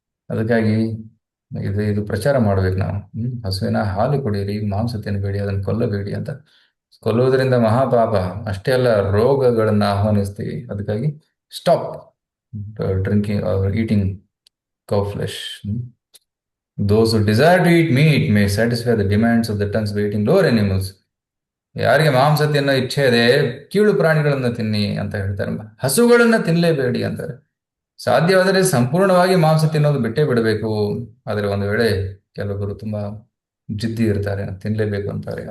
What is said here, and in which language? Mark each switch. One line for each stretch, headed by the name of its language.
Kannada: ಅದಕ್ಕಾಗಿ ಇದು ಪ್ರಚಾರ ಮಾಡ್ಬೇಕು ನಾವು. ಹಸುವಿನ ಹಾಲು ಕುಡಿಯಿರಿ, ಮಾಂಸ ತಿನ್ನಬೇಡಿ, ಅದನ್ನು ಕೊಲ್ಲಬೇಡಿ ಅಂತ. ಕೊಲ್ಲುವುದರಿಂದ ಮಹಾಪಾಪ. ಅಷ್ಟೇ ಅಲ್ಲ, ರೋಗಗಳನ್ನ ಆಹ್ವಾನಿಸ್ತೀವಿ.
English: ಅದಕ್ಕಾಗಿ stop drinking or eating cow flesh. Those who desire to eat meat may satisfy the demands of the tongues by eating lower animals.
Kannada: ಯಾರಿಗೆ ಮಾಂಸ ತಿನ್ನೋ ಇಚ್ಛೆ ಇದೆ, ಕೀಳು ಪ್ರಾಣಿಗಳನ್ನ ತಿನ್ನಿ ಅಂತ ಹೇಳ್ತಾರೆ. ಹಸುಗಳನ್ನ ತಿನ್ನಲೇಬೇಡಿ ಅಂತಾರೆ. ಸಾಧ್ಯವಾದರೆ ಸಂಪೂರ್ಣವಾಗಿ ಮಾಂಸ ತಿನ್ನೋದು ಬಿಟ್ಟೇ ಬಿಡಬೇಕು. ಆದರೆ ಒಂದು ವೇಳೆ ಕೆಲವೊಬ್ಬರು ತುಂಬಾ ಜಿದ್ದಿ ಇರ್ತಾರೆ, ತಿನ್ನಲೇಬೇಕು ಅಂತಾರೆ.